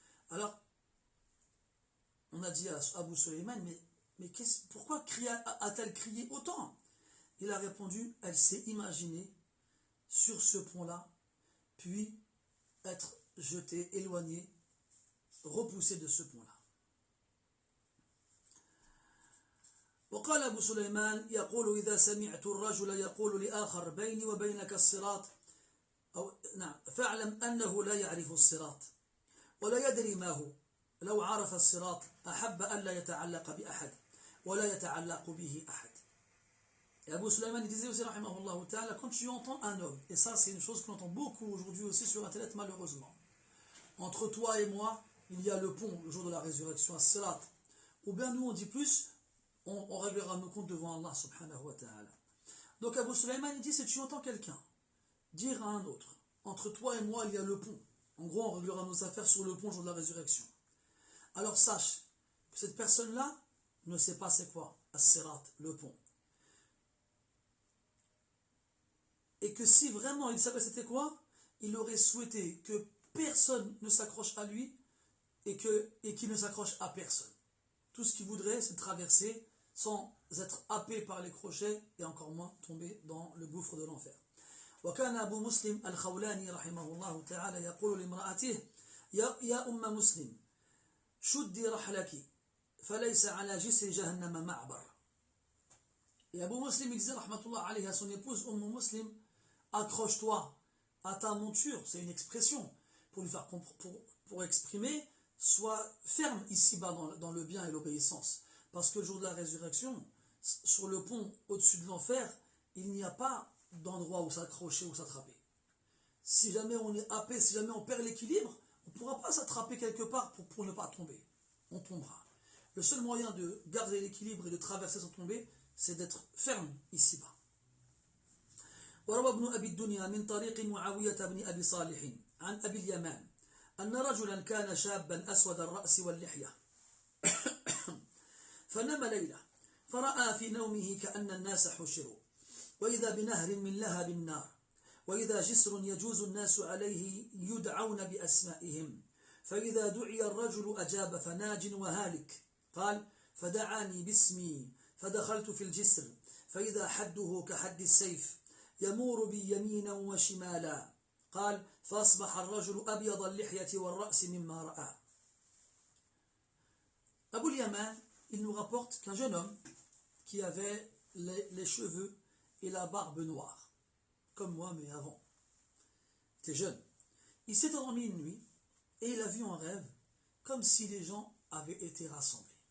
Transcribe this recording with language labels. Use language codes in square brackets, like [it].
[fr] Alors, on a dit à Abu Sulaiman, mais pourquoi a-t-elle crié autant? Il a répondu, elle s'est imaginée sur ce pont-là, puis être jetée, éloignée, repoussée de ce pont-là. [ar] وقال أبو سليمان يقول إذا سمعت الرجل يقول لآخر بيني وبينك الصراط فاعلم أنه لا يعرف الصراط ولا يدري ما هو لو عرف الصراط أحب أن لا يتعلق بأحد ولا يتعلق به أحد. [fr] Et Abu Sulaiman il disait aussi rahimahullah ta'ala, quand tu entends un homme, et ça c'est une chose que l'on entend beaucoup aujourd'hui aussi sur internet malheureusement, entre toi et moi il y a le pont le jour de la résurrection, as-sirat, ou bien nous on dit plus, on réglera nos comptes devant Allah subhanahu wa ta'ala. Donc Abu Sulaiman il dit, si tu entends quelqu'un dire à un autre, entre toi et moi il y a le pont, en gros on réglera nos affaires sur le pont le jour de la résurrection, alors sache que cette personne-là ne sait pas c'est quoi as-sirat, le pont, et que si vraiment il savait c'était quoi, il aurait souhaité que personne ne s'accroche à lui et qu'il ne s'accroche à personne. Tout ce qu'il voudrait, c'est traverser sans être happé par les crochets et encore moins tomber dans le gouffre de l'enfer. [ar] وكان أبو مسلم الخولاني رحمه الله تعالى يقول لامرأته يا أم مسلم شدي رحلك فليس على جسر جهنم معبر. [fr] Et Abu Muslim il disait rahmatullah alayhi à son épouse Muslim, accroche-toi à ta monture, c'est une expression pour lui faire pour exprimer, sois ferme ici-bas dans le bien et l'obéissance, parce que le jour de la résurrection, sur le pont au-dessus de l'enfer, il n'y a pas d'endroit où s'accrocher ou s'attraper. Si jamais on est happé, si jamais on perd l'équilibre, on ne pourra pas s'attraper quelque part pour ne pas tomber. On tombera. Le seul moyen de garder l'équilibre et de traverser sans tomber, c'est d'être ferme ici-bas. [ar] وروى ابن أبي الدنيا من طريق معاوية بن أبي صالح عن أبي اليمان أن رجلا كان شابا أسود الرأس واللحية فنام ليلة فرأى في نومه كأن الناس حشروا وإذا بنهر من لهب النار وإذا جسر يجوز الناس عليه يدعون بأسمائهم فإذا دعي الرجل أجاب فناج وهالك قال فدعاني باسمي فدخلت في الجسر فإذا حده كحد السيف يمور بي يمينا وشمالا قال فأصبح الرجل أبيض اللحية والرأس مما رأى. [fr] Abu al-Yaman, il nous rapporte qu'un jeune homme qui avait les cheveux et la barbe noire, comme moi mais avant, il était jeune, il s'est endormi une nuit et il a vu en rêve comme si les gens avaient été rassemblés.